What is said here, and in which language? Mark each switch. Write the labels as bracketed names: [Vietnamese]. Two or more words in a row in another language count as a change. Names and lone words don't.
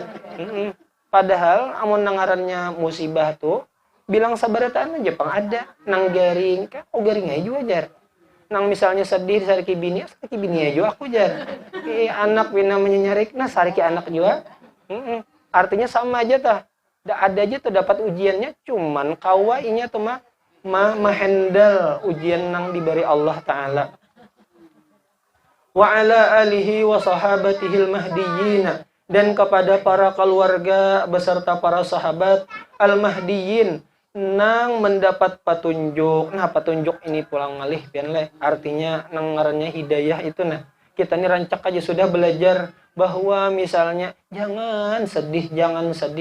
[Banjar] padahal amun nangarannya musibah tuh bilang sabarataan aja pang ada nang garing kan garing aja ajar nang misalnya sedih sariki bini aja aku jar anak bina menyarik sariki anak juga artinya sama aja tah ada aja tuh dapat ujiannya cuman kawa inya tuh handle ujian nang diberi Allah Ta'ala [Arabic] وعلى آله وصحابته المهديين [Banjar] dan kepada para keluarga beserta para sahabat al-mahdiyin nang mendapat petunjuk. Petunjuk ini pulang ngalih pian le. Artinya nang ngarannya hidayah itu kita nih rancak aja sudah belajar bahwa misalnya jangan sedih.